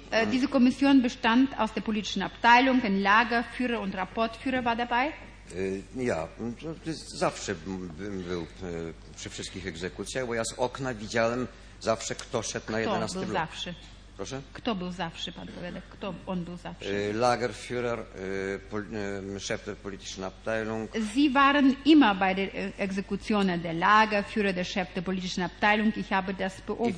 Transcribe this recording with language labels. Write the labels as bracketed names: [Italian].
[German] Diese Kommission bestand aus der politischen Abteilung, ein Lagerführer und Rapportführer war dabei. [Polish] Ja, zawsze bym był przy wszystkich egzekucjach, bo ja z okna widziałem zawsze, kto szedł kto na 11 był zawsze? Proszę? Kto był zawsze, pan powiedział, kto on był zawsze? [German] Lagerführer, Chef der politischen Abteilung. Sie waren immer bei der Exekution der Lagerführer, der Chef der politischen Abteilung. Ich habe das beobachtet.